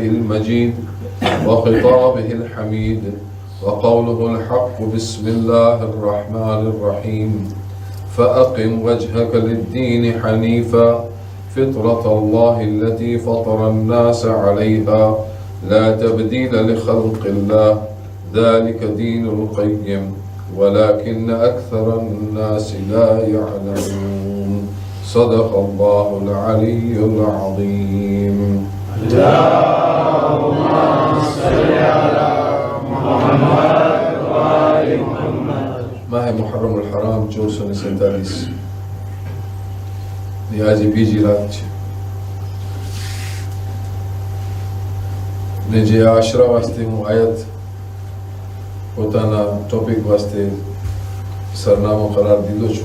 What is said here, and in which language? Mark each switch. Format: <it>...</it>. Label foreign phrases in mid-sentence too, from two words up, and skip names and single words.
<ar>المجيد وخطابه الحميد وقوله الحق: بسم الله الرحمن الرحيم، فأقم وجهك للدين حنيفا فطرة الله التي فطر الناس عليها لا تبديل لخلق الله ذلك دين القيم ولكن أكثر الناس لا يعلمون. صدق الله العلي العظيم. اللهم صل على محمد وآل محمد.</ar> <gu>माह मुहर्रम الحرام 447 ની આજે બીજી રાત છે ને જે આશરા વાસ્તે હું આયત પોતાના ટોપિક વાસ્તે સરનામો કરાર દીધો છું.</gu>